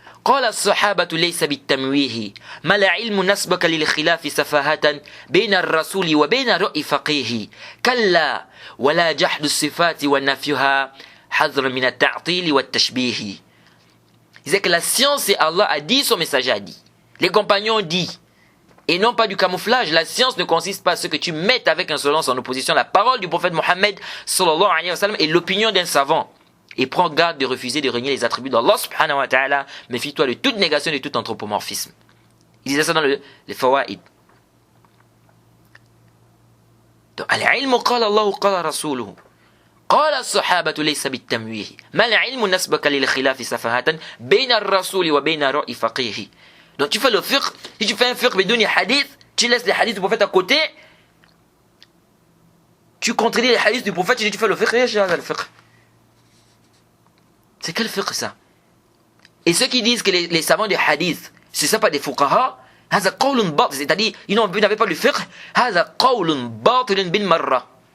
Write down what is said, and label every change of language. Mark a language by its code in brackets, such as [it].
[ar] قال الصحابة ليس بالتمويه ما العلم نسبك للخلاف سفاهة بين الرسول وبين رأي فقيه كلا ولا جحد الصفات ونفيها حذر من التعطيل والتشبيه. [fr] Il disait que la science, c'est Allah a dit, son messager a dit. Les compagnons ont dit. Et non pas du camouflage. La science ne consiste pas à ce que tu mettes avec insolence en opposition la parole du prophète Mohammed sallallahu alayhi wa sallam et l'opinion d'un savant. Et prends garde de refuser de renier les attributs d'Allah subhanahu wa ta'ala. Méfie-toi de toute négation et de tout anthropomorphisme. Il disait ça dans les Fawaid. Donc, [ar] al-ilmu qala Allah qala rasuluhu. قال الصحابة ليس بالتمويه ما العلم نسبك للخلاف سفاهة بين الرسول وبين رأي فقيه. [fr] Donc tu fais le fiqh, si tu fais un fiqh bidouni hadith, tu laisses les hadiths du prophète à côté, tu contredis les hadiths du prophète, tu fais le fiqh, le fiqh. C'est quel fiqh ça? Et ceux qui disent que les savants des hadiths, c'est ça pas des fuqaha, [ar] هذا قول باطل, [fr] c'est-à-dire ils n'avaient pas le fiqh, [ar] هذا قول باطل بالمرة.